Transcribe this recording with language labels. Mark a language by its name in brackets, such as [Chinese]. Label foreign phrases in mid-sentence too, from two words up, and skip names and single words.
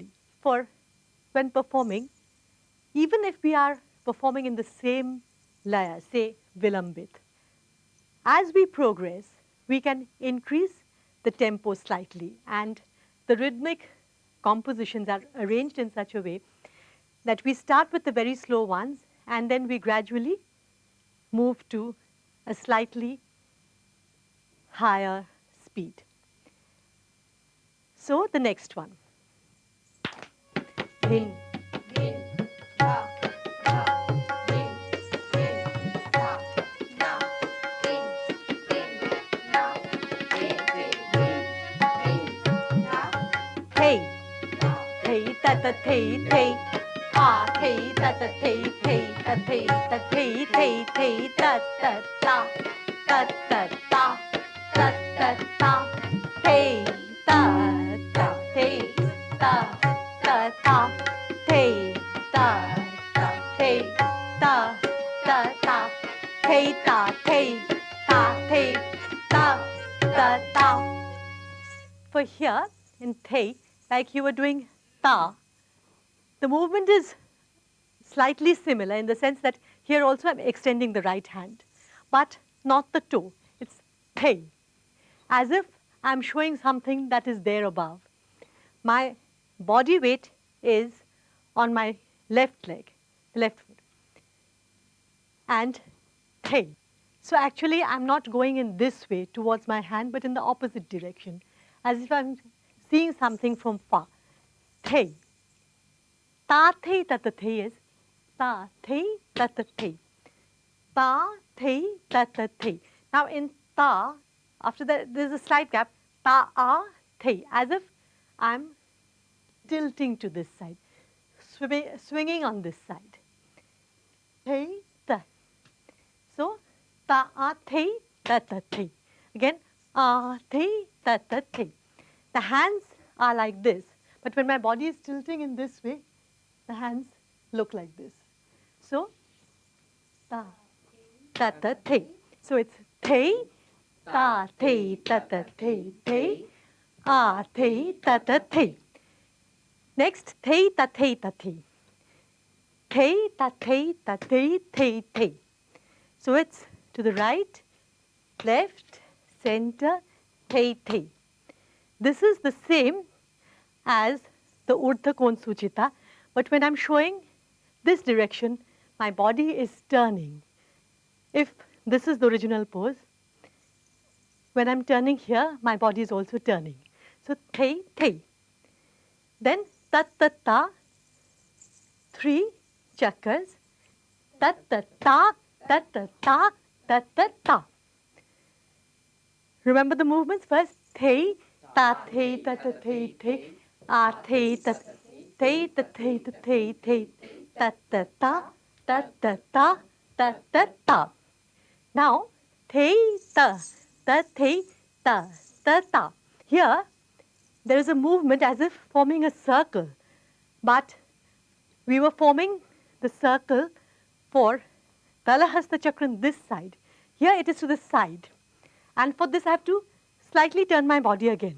[English] For when performing, even if we are performing in the same laya, say Vilambit, as we progress, we can increase the tempo slightly, and the rhythmic compositions are arranged in such a way that we start with the very slow ones and then we gradually move to a slightly higher speed. So the next one. Dhin, Din, da, da, din, din, da, da, din, din, da, din, da, thei, da, thei ta ta thei thei, ta thei ta ta thei thei, ta thei ta thei thei thei, ta ta ta, ta ta ta, ta ta ta, thei ta ta thei ta ta ta, thei ta ta thei ta ta ta, thei ta thei ta thei ta ta ta. For here in thei, like you were doing ta, the movement is slightly similar in the sense that here also I'm extending the right hand, but not the toe. It's thei, as if I'm showing something that is there above. My body weight is on my left leg, the left foot, and thei. So actually I'm not going in this way towards my hand, but in the opposite direction, as if I'm seeing something from far. Thei. Ta thei tat thei is ta thei tat thei. Ta thei tat thei. Now in ta, after that there's a slight gap. Ta a thei, as if I'm tilting to this side, swinging on this side. Thei ta. So ta a thei tat thei. Again, a thei tat thei. The hands are like this, but when my body is tilting in this way, the hands look like this. So, ta, ta, ta, thei. So it's thei, ta, thei, ta, ta, thei, thei, a, thei, ta, ta, thei. Next, thei, ta, thei, ta, thei. Thei, ta, thei, ta, thei, thei, thei. So it's to the right, left, center, thei, thei. This is the same as the Urdhva Kon Suchita, but when I'm showing this direction, my body is turning. If this is the original pose, when I'm turning here, my body is also turning. So thei, thei. Then tat, tat, ta, 3 chakras, tat, tat, ta, tat, tat, ta, tat, tat, ta. Remember the movements first? Thei, ta, thei, ta, ta, thei, thei, a, thei, ta, thei, ta, thei, ta, thei, thei, ta, ta, ta, ta, ta, ta, ta, ta, ta. Now, thei, ta, ta, thei, ta, ta, ta. Here, there is a movement as if forming a circle, but we were forming the circle for Dalahasta Chakra this side. Here it is to the side. And for this, I have to slightly turn my body again.